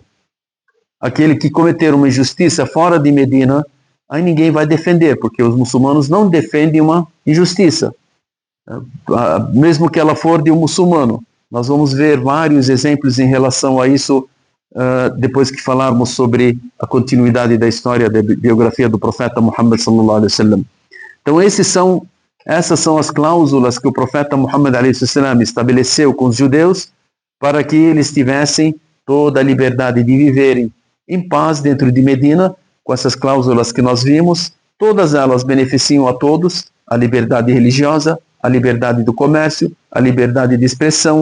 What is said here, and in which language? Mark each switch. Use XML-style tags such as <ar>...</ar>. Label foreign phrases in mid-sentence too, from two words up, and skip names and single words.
<pt>Aquele que cometer uma injustiça fora de Medina, aí ninguém vai defender, porque os muçulmanos não defendem uma injustiça, mesmo que ela for de um muçulmano. Nós vamos ver vários exemplos em relação a isso depois que falarmos sobre a continuidade da história da biografia do profeta Muhammad</pt> <ar>صلى الله عليه وسلم.</ar> <pt>Então essas são as cláusulas que o profeta Muhammad</pt> <ar>عليه وسلم</ar> <pt>estabeleceu com os judeus para que eles tivessem toda a liberdade de viverem em paz dentro de Medina, com essas cláusulas que nós vimos. Todas elas beneficiam a todos: a liberdade religiosa, a liberdade do comércio, a liberdade de expressão.</pt>